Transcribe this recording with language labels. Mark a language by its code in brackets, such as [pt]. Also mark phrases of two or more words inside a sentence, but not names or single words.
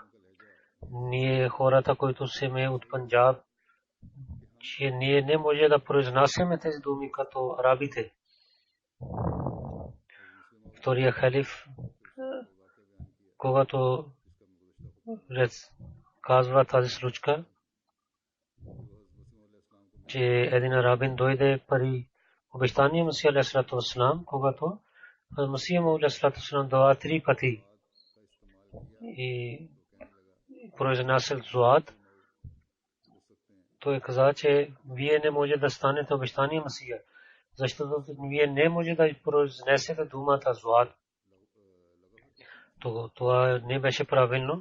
[bg] Ние хората, които сме от Панджаб, че ние не може да произнасяме тези думи като арабите. втория халиф, когато казва тази случка, че един арабин дойде при обещания Масия [ar] عليه الصلاة والسلام, [bg] когато Масия [ar] عليه الصلاة والسلام [bg] дава 3 пъти и произнасял зуад. Той каза, че вие не може да станете обещания Масия, защото вие не може да произнесете думата зуад. Това не беше правилно.